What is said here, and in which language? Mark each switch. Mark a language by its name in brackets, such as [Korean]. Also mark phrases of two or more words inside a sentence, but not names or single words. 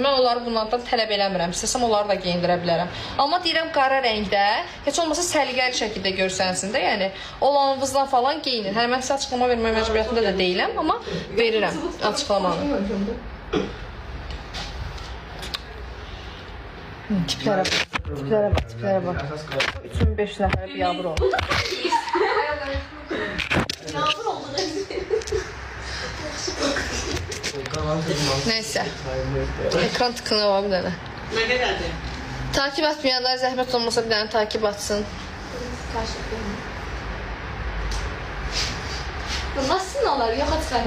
[Azerbaijani] Mən onları bunlardan tələb eləmirəm. İstəsəm onları da geyindirə bilərəm. Amma deyirəm qara rəngdə, heç olmasa səliqəli şəkildə görsənsin də, yəni olanınızdan falan geyinin. Hələ mən sizə açıqlama vermək məcburiyyətində də deyiləm, amma verirəm açıqlamanı. Tiplərə bax, tiplərə bax. 3500 nəfərə bir yağmur oldu. Yağmur oldu Elis. [Turkish] Neyse. [Azerbaijani] Ekran tıkını var bir dənə. [Turkish] Ne kadardı? Takip etmeyenler [Azerbaijani] zəhmət olmasa bir dənə [Turkish] takip atsın. Bu nasıl olur? Yok açıklar.